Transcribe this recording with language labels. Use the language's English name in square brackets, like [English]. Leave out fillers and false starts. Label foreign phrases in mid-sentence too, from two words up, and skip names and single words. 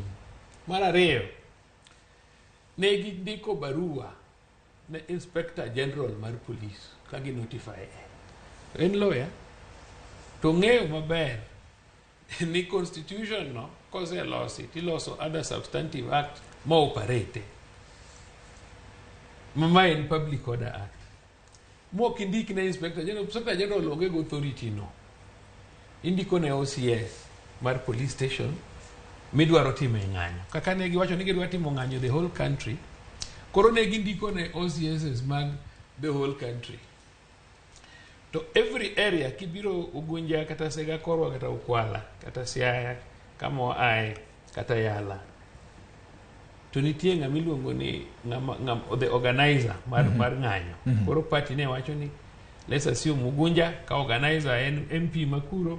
[Luo (Kenya and Tanzania)] Mar ariyo ne gindiko barua ne [English] inspector general [Luo (Kenya and Tanzania)] mar police kagi notify en lawyer to ng'eyo maber ni constitution no kose losi tiloso [English] other substantive act [Luo (Kenya and Tanzania)] ma operate mama en [English] public order act [Luo (Kenya and Tanzania)] mo kindik ne [English] inspector general [Luo (Kenya and Tanzania)] onge go authority no indiko ne OCS mar police station midwaro time ng'anyo kaka ne giwacho ni gidwa timo ng'anyo [English] the whole country [Luo (Kenya and Tanzania)] koro ne gindiko ne OCS mag [English] the whole [Luo (Kenya and Tanzania)] country to [English] every area [Luo (Kenya and Tanzania)] kibiro Ugunja kata Sega Korwa kata Ukwala kata Siaya kama ae kata Yala to nitie ng'ama iluongo ni [English] the organizer [Luo (Kenya and Tanzania)] mar ng'anyo koro party ne wacho ni [English] let's assume [Luo (Kenya and Tanzania)] Ugunja ka organizer en MP makuro